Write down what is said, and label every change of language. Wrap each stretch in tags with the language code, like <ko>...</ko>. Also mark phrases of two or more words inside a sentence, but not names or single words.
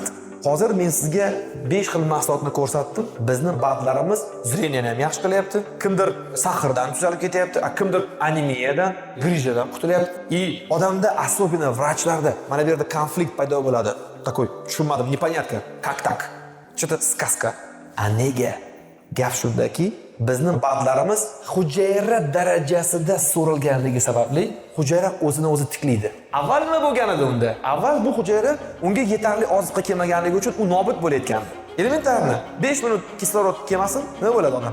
<uz>Hozir men sizga 5 xil mahsulotni ko'rsatdim. Bizning badlarimiz zreniyani ham yaxshi qilyapti. Kimdir sahrdan tuzalib ketyapti, kimdir anemiyadan, grijadan qutulyapti. Odamda особенно vrachlarda mana bu yerda konflikt paydo bo'ladi. Такой, tushunmadim,</uz> <ru>непонятно. Как так? Что-то сказка.</ru> <uz>A nega? Gap shundaki, bizning badlarimiz hujayra darajasida so'rilganligi sababli hujayra o'zini o'zi tiklaydi. Avval nima bo'lgan edi unda? Avval bu hujayra unga yetarli oziqa kelmaganligi uchun u nobud bo'layotgan. Elementarni 5 minut kislorod kelmasin, nima bo'ladi odam?</uz>